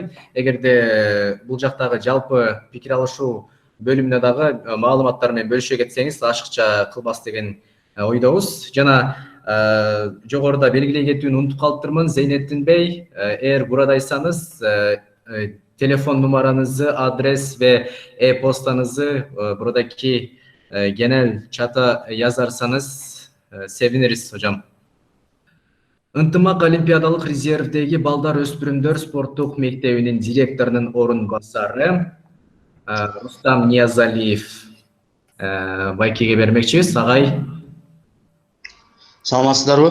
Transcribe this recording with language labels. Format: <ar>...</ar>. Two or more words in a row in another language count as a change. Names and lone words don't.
<ky>Эгерде бул жактагы жалпы пикир алышуу бөлүмүнө дагы маалыматтар менен бөлүшө кетсеңиз, ашыкча кылбас деген ойдобуз. Жана жогоруда белгилей кетүүнү унутуп калыптырмын.</ky> <tr>Зейнеттин Бей, eğer buradaysanız, telefon numaranızı, adres ve e-postanızı buradaki genel çata yazarsanız seviniriz hocam.</tr> <ky>Ынтымак Олимпиадалык резервдеги балдар өспүрүмдөр спорттук мектебинин директорунун орун басары Рустам Ниязалиев байкеге бермекчибиз. Агай. Саламатсыздарбы?</ky>